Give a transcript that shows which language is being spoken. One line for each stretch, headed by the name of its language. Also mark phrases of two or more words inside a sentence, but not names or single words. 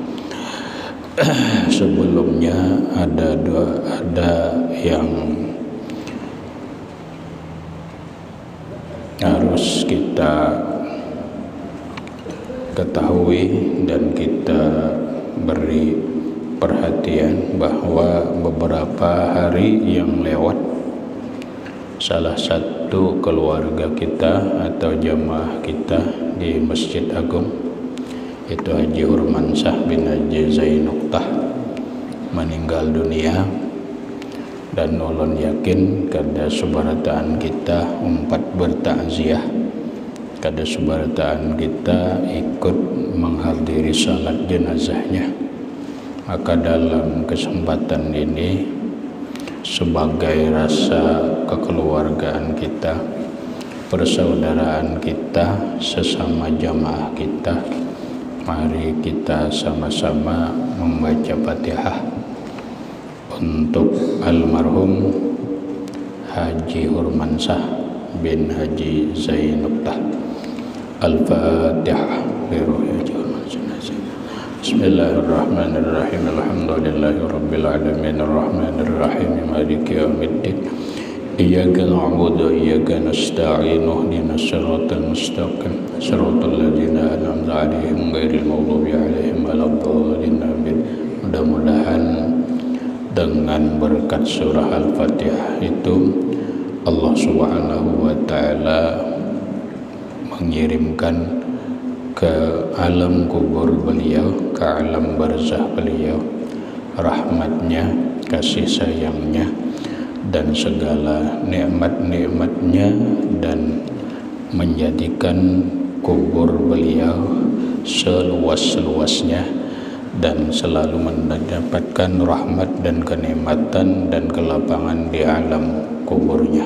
Indonesian: Sebelumnya ada yang harus kita ketahui dan kita beri perhatian bahwa beberapa hari yang lewat salah satu keluarga kita atau jamaah kita di Masjid Agung, itu Haji Hurmansyah bin Haji Zainuktah, meninggal dunia.
Banjar: Dan ulun yakin kada subarataan kita umpat bertakziah, kada subarataan kita ikut menghadiri salat jenazahnya.
Indonesian: Maka dalam kesempatan ini sebagai rasa kekeluargaan kita, persaudaraan kita, sesama jamaah kita, mari kita sama-sama membaca Fatihah untuk almarhum Haji Hurmansyah bin Haji Zainuktah. Al-Fatihah.
Arabic: بسم الله الرحمن الرحيم. الحمد لله رب العالمين الرحمن الرحيم مالك يوم الدين إياك نعبد وإياك نستعين اهدنا الصراط المستقيم صراط الذين أنعمت عليهم غير المغضوب عليهم ولا الضالين آمين.
Indonesian: mudah-mudahan dengan berkat surah Al-Fatihah itu Allah
Arabic: سبحانه وتعالى
Indonesian: mengirimkan ke alam kubur beliau, ke alam barzah beliau, rahmatnya, kasih sayangnya, dan segala nikmat-nikmatnya, dan menjadikan kubur beliau seluas-luasnya dan selalu mendapatkan rahmat dan kenikmatan dan kelapangan di alam kuburnya.